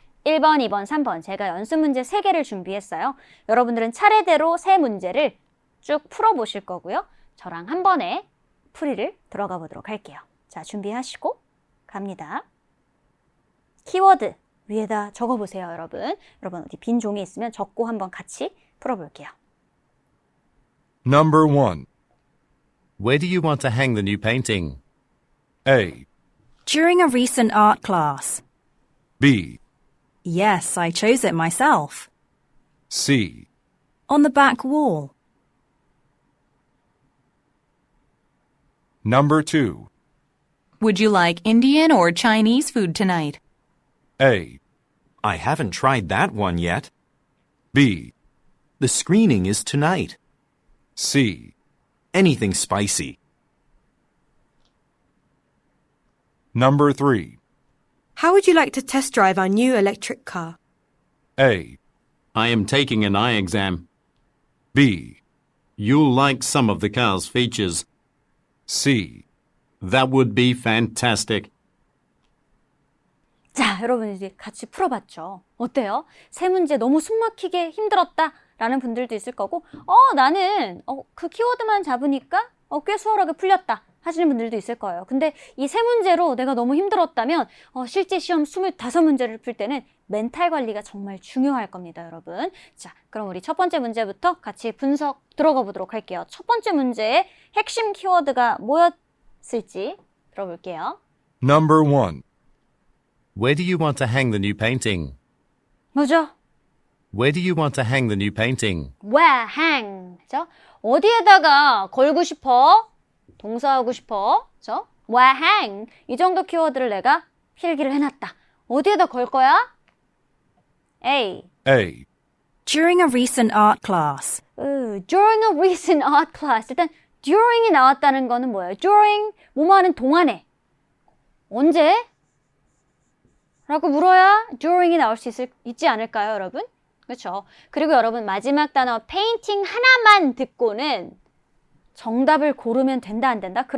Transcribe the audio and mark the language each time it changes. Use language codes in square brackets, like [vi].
[ko] 1번, 2번, 3번 제가 연습 문제 3개를 준비했어요. 여러분들은 차례대로 3문제를 쭉 풀어보실 거고요. 저랑 한 번에 풀이를 들어가 보도록 할게요. 자, 준비하시고 갑니다. 키워드 위에다 적어보세요, 여러분. 여러분 어디 빈 종이 있으면 적고 한번 같이 풀어볼게요. [en] Number 1. Where do you want to hang the new painting? A. During a recent art class. B. Yes, I chose it myself. C. On the back wall. Number 2. Would you like Indian or Chinese food tonight? A. I haven't tried that one yet. B. The screening is tonight. C. Anything spicy. Number 3. How would you like to test drive our new electric car? A. I am taking an eye exam. B. You'll like some of the car's features. C. That would be fantastic. [ko] 자, 여러분 이제 같이 풀어봤죠. 어때요? 3문제 너무 숨막히게 힘들었다 라는 분들도 있을 거고 나는 그 키워드만 잡으니까 꽤 수월하게 풀렸다 하시는 분들도 있을 거예요. 근데 이 3문제로 내가 너무 힘들었다면 실제 시험 25문제를 풀 때는 멘탈 관리가 정말 중요할 겁니다, 여러분. 자, 그럼 우리 첫 번째 문제부터 같이 분석 들어가 보도록 할게요. 첫 번째 문제의 핵심 키워드가 뭐였을지 들어볼게요. [en] Number 1. Where do you want to hang the new painting? [ko] 뭐죠? [en] Where do you want to hang the new painting? Where hang? [ko] 그죠? 어디에다가 걸고 싶어? 동사하고 싶어? 그죠? [en] Where hang? [ko] 이 정도 키워드를 내가 필기를 해놨다. 어디에다 걸 거야? A. [en] A. During a recent art class. During a recent art class. [ko] 일단 during이 나왔다는 거는 뭐예요? During 뭐뭐 하는 동안에. 언제? 라고 물어야 during이 나올 수 있지 않을까요, 여러분? 그렇죠? 그리고 여러분 마지막 단어 painting 하나만 듣고는 정답을 고르면 된다 안 된다?